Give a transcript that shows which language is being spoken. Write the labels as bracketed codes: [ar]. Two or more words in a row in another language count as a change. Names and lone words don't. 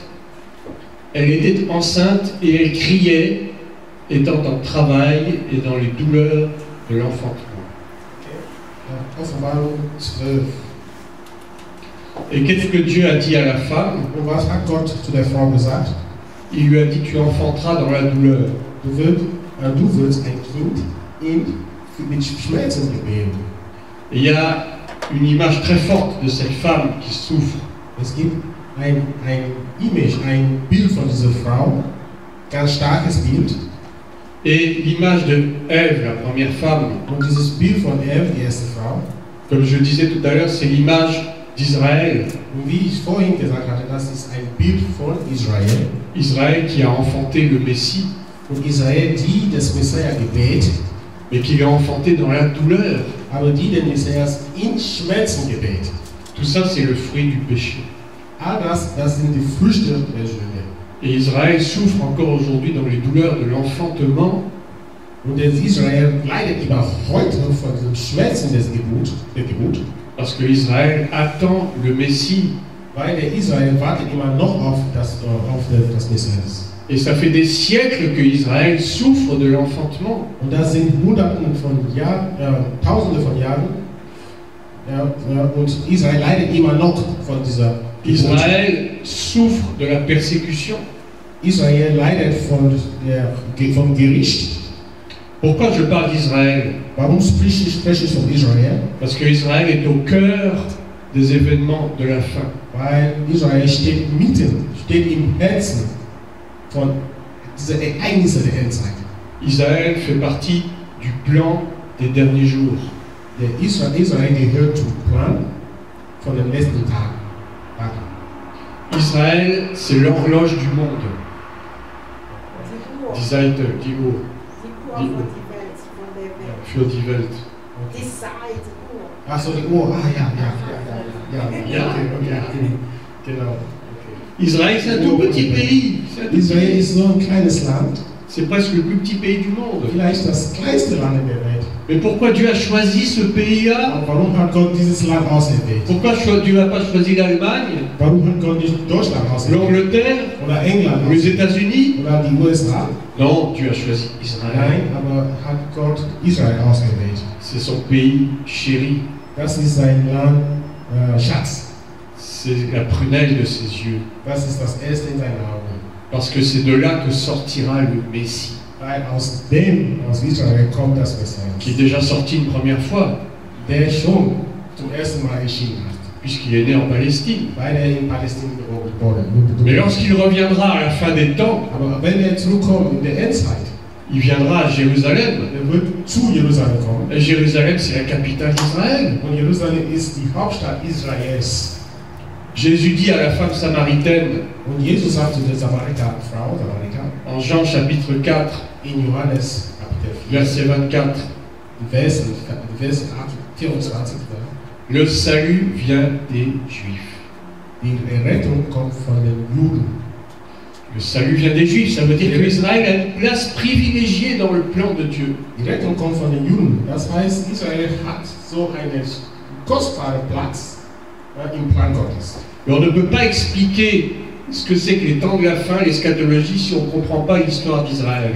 [fr] Elle était enceinte et elle criait, étant en travail et dans les douleurs de l'enfantement. [de] Offenbarung 12. [fr] Et qu'est-ce que Dieu a dit à la femme? [de] Und was hat Gott zu der Frau gesagt? [fr] Il lui a dit, tu enfanteras dans la douleur. [de] Du wirst ein Kind mit Schmerzen gebären. [fr] Et il y a une image très forte de cette femme qui souffre. [de] Es gibt ein Image, ein Bild von dieser Frau, ganz starkes Bild. [fr] Et l'image de Ève, la première femme, [de] Und dieses Bild von Eve, die erste Frau, [fr] comme je disais tout à l'heure, c'est l'image d'Israël. [de] und wie ich vorhin gesagt hatte, das ist ein Bild von Israel. [fr] Israël qui a enfanté le Messie, [de] Und Israel, die das Messias gebet, [fr] mais qui l'a enfanté dans la douleur. [de] aber die den Messias in Schmerzen gebet. [fr] Tout ça, c'est le fruit du péché. [de] All das sind die Früchte der Sünde. [fr] Et Israël souffre encore aujourd'hui dans les douleurs de l'enfantement, [de] Und Israel leidet immer heute von den Schmerzen der Geburt, [fr] parce que Israël attend le Messie. [de] weil der Israel wartet immer noch auf das Messias. [fr] Et ça fait des siècles que Israël souffre de l'enfantement. [de] Und das sind Hunderten von Jahren, Tausende von Jahren. Und Israel leidet immer noch von dieser Geburt. [fr] Israël souffre de la persécution. [de] Israel leidet vom Gericht. [fr] Pourquoi je parle d'Israël? [de] Warum spreche ich von Israel? [fr] Parce que Israël est au cœur des événements de la fin. [de] Weil Israel steht im Herzen von diesen Ereignissen der Endzeit. [fr] Israël fait partie du plan des derniers jours. [de] Der Israel gehört zum Plan von den letzten Tagen. [fr] Israël, c'est l'horloge du monde. [de] Die Seite, die Uhr. Für die Welt. Ach so, die Uhr. Ja, okay. Genau. [fr] Israël, c'est un tout petit pays. [de] Israel ist so ein kleines Land. [fr] C'est presque le plus petit pays du monde. [de] Vielleicht das kleinste Land in der Welt. [fr] Mais pourquoi Dieu a choisi ce pays-là? [de] Warum hat Gott dieses Land ausgewählt? [fr] Pourquoi Dieu n'a pas choisi l'Allemagne, [de] Warum hat Gott nicht Deutschland ausgewählt? [fr] l'Angleterre, [de] Oder England [fr] ou les États-Unis? [de] oder die USA? [fr] Non, Dieu a choisi Israël. [de] Nein, aber hat Gott Israel ausgewählt. [fr] C'est son pays chéri. [de] Das ist sein Land, Schatz. [fr] C'est la prunelle de ses yeux. [de] Das ist das Erste in seinen Augen. [fr] Parce que c'est de là que sortira le Messie, [de] Weil aus Israel kommt das Messias, [fr] qui est déjà sorti une première fois, [de] der schon zum ersten Mal erschienen hat, [fr] puisqu'il est né en Palestine. [de] weil in Palästina geboren [fr] Mais [de] wurde. [fr] lorsqu'il reviendra à la fin des temps, [de] Aber wenn zurückkommt in der Endzeit, [fr] il viendra à Jérusalem. [de] wird zu Jerusalem kommen. [fr] Et Jérusalem, c'est la capitale d'Israël. [de] Und Jerusalem ist die Hauptstadt Israels. [fr] Jésus dit à la femme samaritaine, [de] Und Jesus sagt zu der Frau, [fr] en Jean chapitre 4, [de] in Johannes Kapitel 4, [fr] verset 24, [de] Vers 24, [fr] le salut vient des Juifs. [de] die Rettung kommt von den Juden. [fr] Le salut vient des Juifs, ça veut dire que Israël a une place privilégiée dans le plan de Dieu. [de] Die Rettung kommt von den Juden. Das heißt, Israel hat so einen kostbaren Platz im Plan Gottes. [fr] Mais on ne peut pas expliquer ce que c'est que les temps de la fin, l'eschatologie, si on ne comprend pas l'histoire d'Israël.